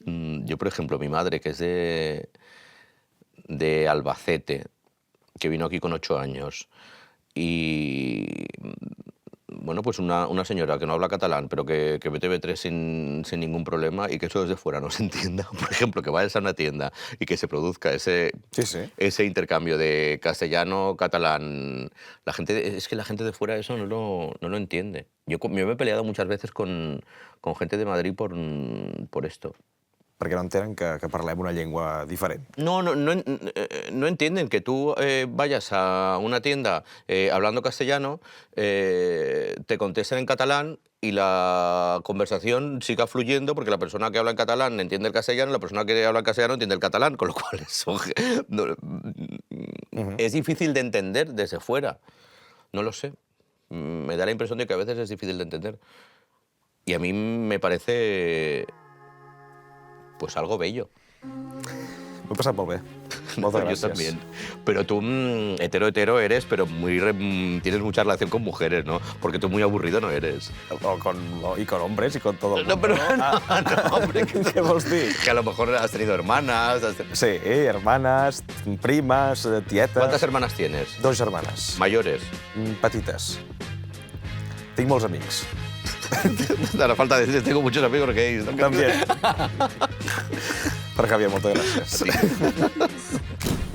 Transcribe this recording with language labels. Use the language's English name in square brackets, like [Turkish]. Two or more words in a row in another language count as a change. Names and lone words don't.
[Spanish] yo, por ejemplo, mi madre, que es de Albacete, que vino aquí con 8 años, y bueno, pues una señora que no habla catalán, pero que ve TV3 sin ningún problema y que eso desde fuera no se entienda. Por ejemplo, que vayas a una tienda y que se produzca Sí, sí. ese intercambio de castellano-catalán. Es que la gente de fuera eso no lo entiende. Yo me he peleado muchas veces con gente de Madrid por esto. [Catalan] Perquè no entenen que parlem una llengua diferent. [Spanish] No entienden que tú vayas a una tienda hablando castellano, te contesten en catalán y la conversación siga fluyendo porque la persona que habla en catalán entiende el castellano y la persona que habla en castellano entiende el catalán, con lo cual eso es difícil de entender desde fuera. No lo sé. Me da la impresión de que a veces es difícil de entender. Y a mí me parece pues algo bello. [Catalan] M'ho he passat molt bé. Moltes gràcies. [Spanish] Yo también. Pero tú, hetero eres, pero tienes mucha relación con mujeres, ¿no? Porque tú muy aburrido no eres. Y con hombres y con todo el mundo. No, pero no, hombre. [Catalan] Què vols dir? [Spanish] Que a lo mejor has tenido hermanas. [Catalan] Sí, hermanes, primes, tietes... [Spanish] ¿Cuántas hermanas tienes? [Catalan] 2 germanes. [Spanish] Mayores. [Catalan] Petites. Tinc molts amics. [Spanish] A la falta de decir, tengo muchos amigos gays. [Catalan] També. Per Javier, moltes gràcies. Sí.